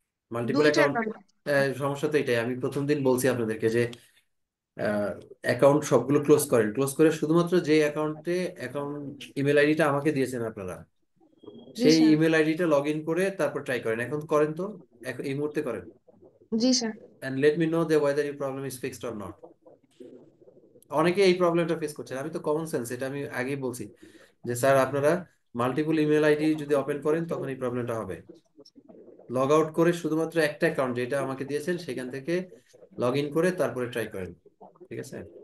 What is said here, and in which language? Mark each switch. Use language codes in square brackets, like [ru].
[bn] Multiple দুইটা account. Account. সমস্যা তো এটাই, আমি প্রথম দিন বলছি আপনাদেরকে যে অ্যাকাউন্ট সবগুলো ক্লোজ করেন, ক্লোজ করে শুধুমাত্র যে অ্যাকাউন্ট ইমেল আইডিটা আমাকে দিয়েছেন আপনারা, জি সেই স্যার। ইমেল আইডিটা লগ ইন করে তারপর ট্রাই করেন। এখন করেন তো, এখন এই মুহূর্তে করেন, জি sir. [en] and let me know that whether your problem is fixed or not. [bn] অনেকে এই প্রবলেমটা ফেস করছেন, আমি তো কমন সেন্স, এটা আমি আগেই বলছি যে স্যার আপনারা মাল্টিপল ইমেল আইডি যদি ওপেন করেন তখন এই প্রবলেমটা হবে। লগ আউট করে শুধুমাত্র একটা অ্যাকাউন্ট যেটা আমাকে দিয়েছেন সেখান থেকে লগ ইন করে তারপরে ট্রাই করেন, ঠিক আছে?